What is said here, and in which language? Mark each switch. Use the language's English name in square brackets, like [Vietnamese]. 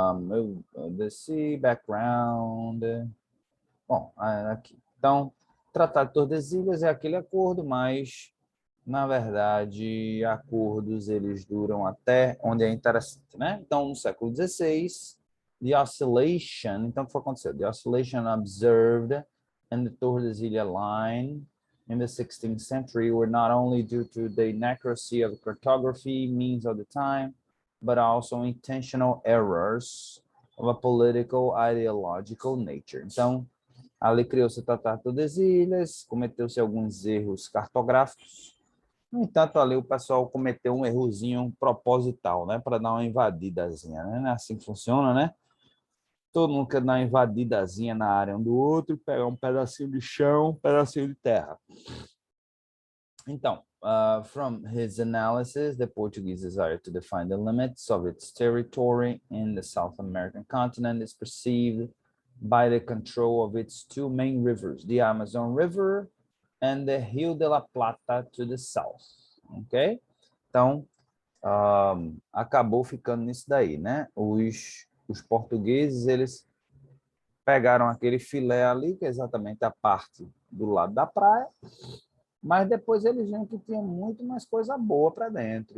[Portuguese] Eu desci, background. Bom, aqui. Então, Tratado de Tordesilhas é aquele acordo, mas, na verdade, acordos eles duram até onde é interessante, né? Então, no século XVI, [English] the oscillation, [Portuguese] então o que foi acontecer? [English] The oscillation observed in the Tordesilhas line in the 16th century were not only due to the inaccuracy of cartography means of the time, but also intentional errors of a political ideological nature. [Portuguese] Então, ali criou-se o Tratado de Tordesilhas, cometeu-se alguns erros cartográficos. No entanto, ali o pessoal cometeu um errozinho proposital, né, para dar uma invadidazinha, né? Não é assim que funciona, né? Todo mundo quer dar uma invadidazinha na área um do outro, pegar um pedacinho de chão, um pedacinho de terra. [English] Então, from his analysis, the Portuguese desire to define the limits of its territory in the South American continent is perceived by the control of its two main rivers, the Amazon River and the Rio de la Plata to the south, ok? [Portuguese] Então, acabou ficando nisso daí, né? Os portugueses, eles pegaram aquele filé ali, que é exatamente a parte do lado da praia, mas depois eles viram que tinha muito mais coisa boa para dentro.